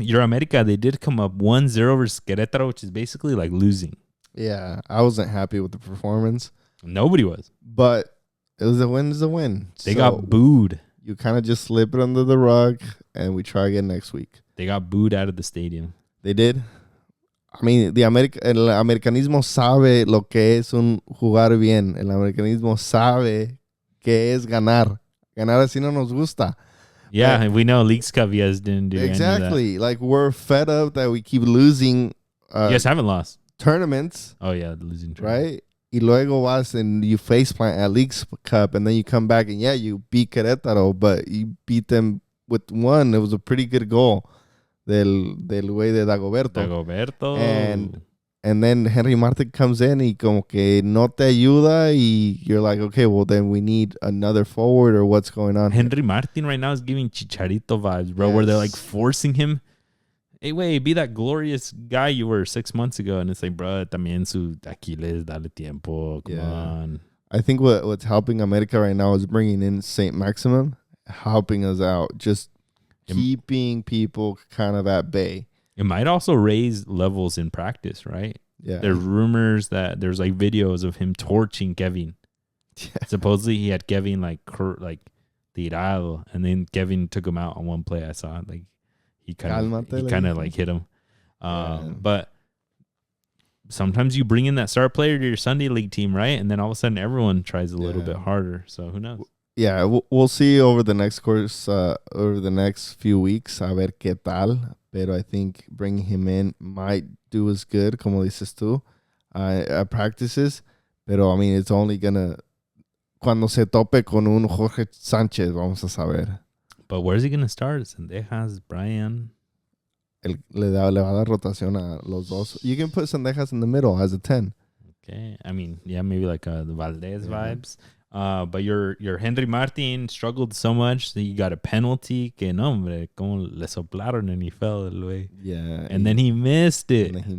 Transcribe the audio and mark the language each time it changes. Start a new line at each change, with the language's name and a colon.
English: Your America, they did come up 1-0 versus Queretaro, which is basically like losing. Yeah, I wasn't happy with the performance. Nobody was. But It was a win. Is a win. They got booed. You kind of just slip it under the rug, and we try again next week. They got booed out of the stadium. They did.
Spanish: I mean, el americanismo sabe lo que es un jugar bien. El americanismo sabe que es ganar. Ganar así no nos gusta.
English: Yeah, we know Leagues Cup you guys didn't do exactly. Like, we're fed up that we keep losing. You guys haven't lost tournaments. Oh, yeah, losing tournaments. Right?
Spanish: Y luego vas
English: and you faceplant at Leagues Cup, and then you come back and, yeah, you beat Queretaro, but you beat them with one. It was a pretty good goal
Spanish: del güey de Dagoberto.
English: And then Henry Martin comes in
Spanish: y como que no te ayuda y
English: you're like, okay, well, then we need another forward or what's going on. Henry Martin right now is giving Chicharito vibes, bro, where they're like forcing him. Hey, wait, be that glorious guy you were 6 months ago. And it's like, bro,
Spanish: también su Aquiles, dale tiempo,
English: come on. I think what's helping America right now is bringing in St. Maximum, helping us out, just keeping people kind of at bay. It might also raise levels in practice, right? Yeah. There's rumors that there's like videos of him torching Kevin. Yeah. Supposedly he had Kevin like tirado, and then Kevin took him out on one play. I saw it. Like he kind of like hit him. But sometimes you bring in that star player to your Sunday league team, right? And then all of a sudden everyone tries a little bit harder. So who knows? Yeah, we'll see over the next course, over the next few weeks.
Spanish: A ver qué tal. Pero
English: I think bringing him in might do us good,
Spanish: como dices tú,
English: at practices.
Spanish: Pero,
English: I mean, it's only gonna...
Spanish: Cuando se tope con un Jorge Sánchez, vamos a saber.
English: But where's he gonna start? Sendejas, Brian?
Spanish: Le va a dar rotación a los dos.
English: You can put Sendejas in the middle as a 10. Okay. I mean, yeah, maybe like the Valdez vibes. But your Henry Martin struggled so much that he got a penalty
Spanish: que no, hombre, como le soplaron
English: and he fell
Spanish: el güey.
English: Yeah. And then he missed it.